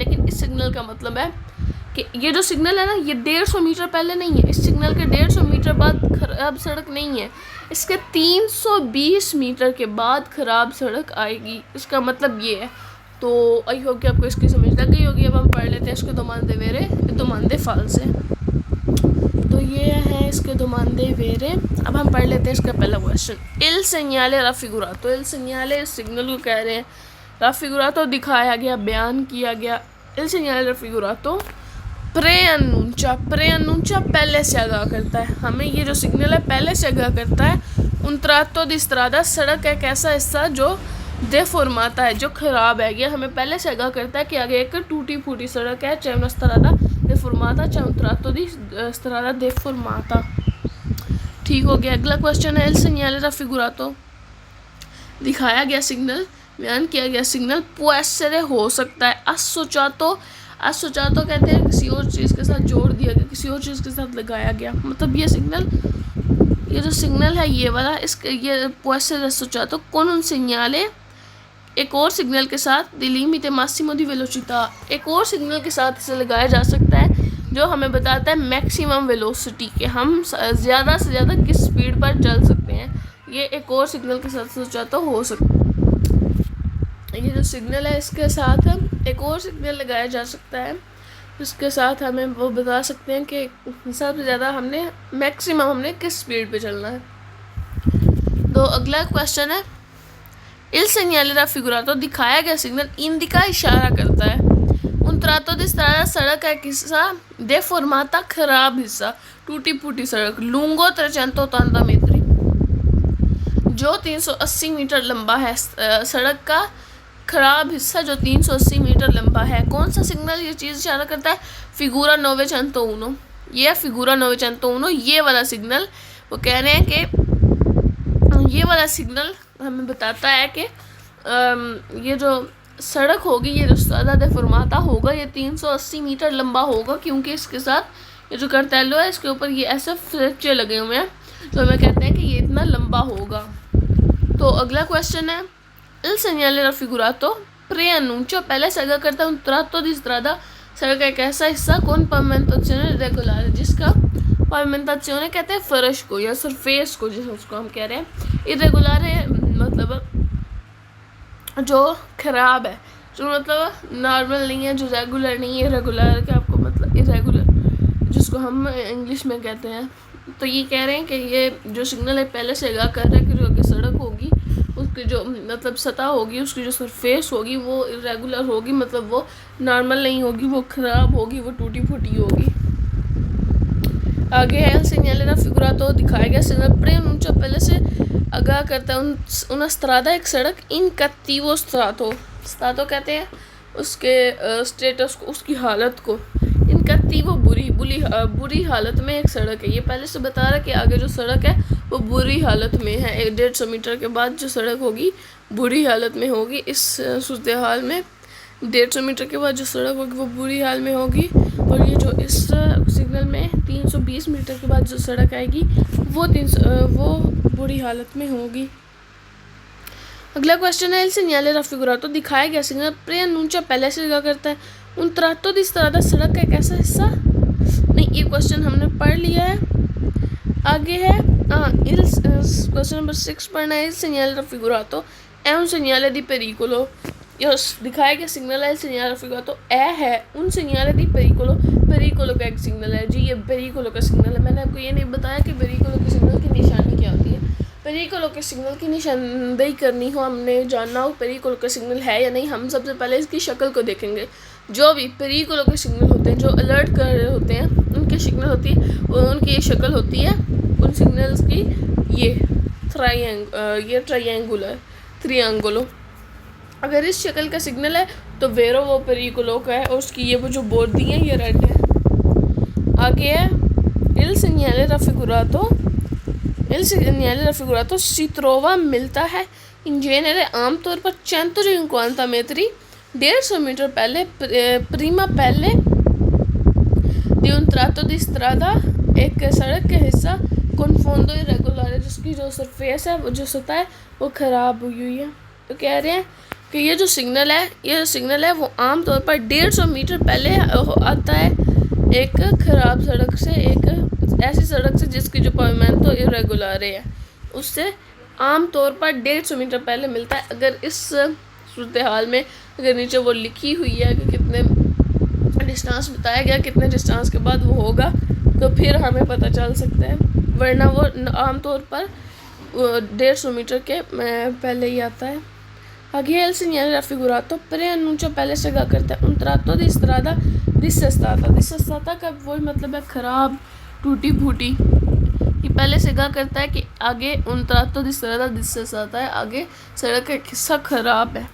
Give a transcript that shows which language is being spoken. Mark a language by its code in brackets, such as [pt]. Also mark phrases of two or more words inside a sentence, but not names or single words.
[ur] لیکن اس سگنل کا مطلب ہے کہ یہ جو سگنل ہے نا، یہ 150 میٹر پہلے نہیں ہے، اس سگنل کے 150 میٹر بعد خراب سڑک نہیں ہے، اس کے 320 میٹر کے بعد خراب سڑک آئے گی. اس کا مطلب یہ ہے. تو [en] I hope [ur] کہ آپ کو اس کی سمجھ لگ گئی ہوگی. اب ہم پڑھ لیتے ہیں اس کے [it] domande vere e domande false। [ur] ۔ تو یہ ہے اس کے [it] domande vere। [ur] اب ہم پڑھ لیتے ہیں اس کا پہلا کوئسچن. [it] il segnale raffigurato, il segnale [ur] سگنل کو کہہ رہے ہیں, raffigurato دکھایا گیا، بیان کیا گیا. [it] il segnale raffigurato preannuncia, preannuncia [ur] پہلے سے آگاہ کرتا ہے، ہمیں یہ جو سگنل ہے پہلے سے آگاہ کرتا ہے. [it] un tratto di strada, [ur] سڑک ایک ایسا حصہ جو ڈیفورماتا ہے، جو خراب ہے، یہ ہمیں پہلے سے آگاہ کرتا ہے کہ آگے ایک ٹوٹی پھوٹی سڑک ہے، چاہے [it] una strada deformata, [ur] چاہے [it] un tratto di strada deformata। [ur] ٹھیک ہو گیا۔ اگلا کوئسچن ہے [it] il segnale raffigurato, [ur] دکھایا گیا سگنل، بیان کیا گیا سگنل [it] può essere [ur] ہو سکتا ہے, [it] associato, associato [ur] کہتے ہیں کسی اور چیز کے ساتھ جوڑ دیا گیا، کسی اور چیز کے ساتھ لگایا گیا. مطلب یہ سگنل، یہ جو سگنل ہے یہ والا، اس کے یہ [it] può essere associato con un segnale, [ur] ایک اور سگنل کے ساتھ, [it] di limite massimo di velocità, [ur] ایک اور سگنل کے ساتھ اسے لگایا جا سکتا ہے جو ہمیں بتاتا ہے [en] maximum velocity, [ur] ، کہ ہم زیادہ سے زیادہ کس سپیڈ پر چل سکتے ہیں. یہ ایک اور سگنل کے ساتھ سوچا تو ہو سکتا ہے. یہ جو سگنل ہے اس کے ساتھ ایک اور سگنل لگایا جا سکتا ہے، اس کے ساتھ ہمیں وہ بتا سکتے ہیں کہ سب سے زیادہ ہم نے میکسیمم ہم نے کس سپیڈ پہ چلنا ہے. تو اگلا کوئسچن ہے [it] il segnale raffigurato, [ur] دکھایا گیا سگنل انڈیکا اشارہ کرتا ہے [it] un tratto di strada, [ur] سڑک کا ایک حصہ, deformata خراب حصہ، ٹوٹی پھوٹی سڑک, [it] lungo 380 metri, [ur] جو 380 میٹر لمبا ہے، سڑک کا خراب حصہ جو 380 میٹر لمبا ہے. کون سا سگنل یہ چیز اشارہ کرتا ہے، فیگورا 901، یہ فیگورا 901، یہ والا سگنل. وہ کہہ رہے ہیں کہ یہ والا سگنل ہمیں بتاتا ہے کہ یہ جو سڑک ہوگی، یہ جو सड़क होगी, ये जो [it] strada deformata [ur] ہوگا، یہ 380 میٹر لمبا ہوگا، کیونکہ اس کے ساتھ یہ جو کارٹیلو ہے اس کے اوپر یہ ایسے فریچے لگے ہوئے ہیں، تو ہمیں کہتے ہیں کہ یہ اتنا لمبا ہوگا. تو اگلا کوئسچن ہے [it] il segnale raffigurato preannuncia, [ur] پہلے سے آگاہ کرتا ہے [it] un tratto di strada, [ur] سڑک کا ایک ایسا حصہ [it] con pavimentazione irregolare, [ur] جس کا pavimentazione کہتے ہیں فرش کو یا سرفیس کو، جس اس کو ہم کہہ رہے ہیں, irregolare مطلب جو خراب ہے، جو مطلب نارمل نہیں ہے، جو ریگولر نہیں ہے. ریگولر کیا آپ کو مطلب اریگولر، جس کو ہم انگلش میں کہتے ہیں. تو یہ کہہ رہے ہیں کہ یہ جو سگنل ہے پہلے سے آگاہ کر رہا ہے کہ جو آگے سڑک ہوگی اس کی جو مطلب سطح ہوگی، اس کی جو سرفیس ہوگی وہ اریگولر ہوگی، مطلب وہ نارمل نہیں ہوگی، وہ خراب ہوگی، وہ ٹوٹی پھوٹی ہوگی. آگے ہے [it] segnale raffigurato, [ur] دکھایا گیا سگنل preannuncia پہلے سے آگاہ کرتا ہے [it] una strada [ur] ایک سڑک [it] in cattivo stato, stato [ur] کہتے ہیں اس کے سٹیٹس کو، اس کی حالت کو. [it] in cattivo [ur] بری حالت میں ایک سڑک ہے. یہ پہلے سے بتا رہا ہے کہ آگے جو سڑک ہے وہ بری حالت میں ہے. 150 میٹر کے بعد جو سڑک ہوگی بری حالت میں ہوگی. اس صورت حال میں 150 میٹر کے بعد جو سڑک ہوگی وہ بری حال میں ہوگی، اور یہ جو اس سگنل میں 320 میٹر کے بعد جو سڑک آئے گی وہ بری حالت میں ہوگی. اگلا کوئسچن ہے, [it] il segnale raffigurato, [ur] دکھایا گیا سگنل preannuncia پہلے سے لگا کرتا ہے [it] un tratto di strada, [ur] سڑک کا ایک ایسا حصہ. نہیں، یہ کوئسچن ہم نے پڑھ لیا ہے. آگے ہے کوئسچن نمبر 6 پڑھنا ہے, [it] il segnale raffigurato è un segnale di pericolo, [ur] دکھایا گیا سگنل ہے [it] il segnale raffigurato [ur] ہے [it] un segnale di pericolo, [ur] پیریکولو کا ایک سگنل ہے جی. یہ پیریکولو کا سگنل ہے۔ میں نے آپ کو یہ نہیں بتایا کہ پیریکولو کے سگنل کی نشانی کیا ہوتی ہے. پیریکولو کے سگنل کی نشاندہی کرنی ہو، ہم نے جاننا ہو پیریکولو کا سگنل ہے یا نہیں، ہم سب سے پہلے اس کی شکل کو دیکھیں گے. جو بھی پیریکولو کے سگنل ہوتے ہیں، جو الرٹ کر رہے ہوتے ہیں، ان کی سگنل ہوتی ہے، ان کی یہ شکل ہوتی ہے ان سگنلز کی، یہ ٹرائنگولو. اگر اس شکل کا سگنل ہے تو ویرو وہ پیریکولو کا ہے، اور اس کی یہ وہ جو بورڈ دی ہے یہ ریڈ ہے. آگے ہے [it] il segnale raffigurato si trova [ur] ملتا ہے [it] in genere [ur] عام طور پر [it] 150 metri [ur] 150 میٹر پہلے [it] prima pelle di un tratto di strada, [ur] ایک سڑک کا حصہ [it] con fondo irregolare, [ur] جس کی جو سرفیس ہے، وہ جو سطح ہے وہ خراب ہوئی ہوئی ہے. تو کہہ رہے ہیں کہ یہ جو سگنل ہے وہ عام طور پر 150 میٹر پہلے آتا ہے ایک خراب سڑک سے، ایک ایسی سڑک سے جس کی جو [it] pavimento irregolare [ur] ہے، اس سے عام طور پر 150 میٹر پہلے ملتا ہے. اگر اس صورت حال میں اگر نیچے وہ لکھی ہوئی ہے کہ کتنے ڈسٹنس بتایا گیا، کتنے ڈسٹنس کے بعد وہ ہوگا، تو پھر ہمیں پتہ چل سکتا ہے، ورنہ وہ عام طور پر 150 میٹر کے پہلے ہی آتا ہے. آگے [it] il segnale raffigurato preannuncia [ur] پہلے سے آگاہ کرتا ہے [it] un tratto di strada dissestata [ur] کا وہی مطلب ہے خراب، ٹوٹی پھوٹی. یہ پہلے سے آگاہ کرتا ہے کہ آگے [it] un tratto di strada dissestata [ur] ہے، آگے سڑک کا ایک حصہ خراب ہے.